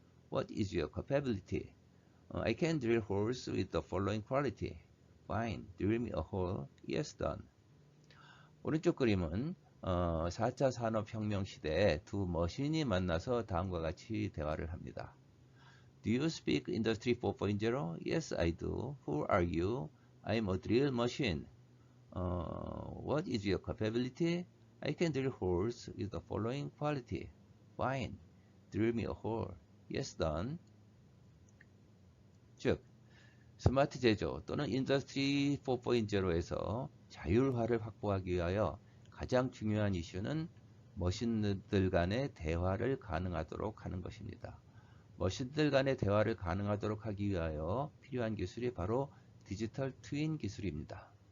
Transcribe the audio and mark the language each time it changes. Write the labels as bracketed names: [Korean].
[English] What is your capability? I can drill holes with the following quality. Fine, drill me a hole. Yes, done. [Korean] 오른쪽 그림은 4차 산업혁명 시대에 두 머신이 만나서 다음과 같이 대화를 합니다. [English] Do you speak Industry 4.0? Yes, I do. Who are you? I'm a drill machine. What is your capability? I can drill holes with the following quality. Fine. Drill me a hole. Yes, done. [Korean] 즉, 스마트 제조 또는 인더스트리 4.0에서 자율화를 확보하기 위하여 가장 중요한 이슈는 머신들 간의 대화를 가능하도록 하는 것입니다. 머신들 간의 대화를 가능하도록 하기 위하여 필요한 기술이 바로 디지털 트윈 기술입니다.